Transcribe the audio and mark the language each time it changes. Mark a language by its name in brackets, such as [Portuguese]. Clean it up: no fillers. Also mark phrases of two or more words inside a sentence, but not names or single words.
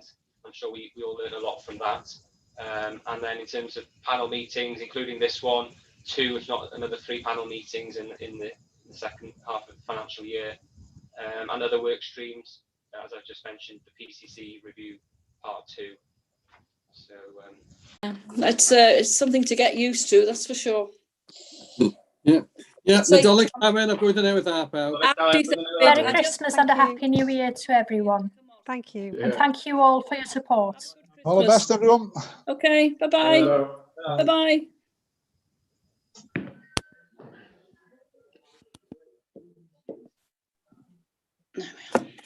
[English] I'm sure we all learned a lot from that. And then in terms of panel meetings, including this one, 2, if not another 3 panel meetings in the second half of the financial year, and other work streams, as I've just mentioned, the PCC review part 2. So it's something to get used to, that's for sure. Yeah, Say- [Welsh] Nadolig Awen a blwyddyn newydd dda pawb. [English] Merry Christmas and a Happy New Year to everyone. Thank you. And thank you all for your support. All the best, everyone. Okay, bye-bye. Bye-bye. There we are.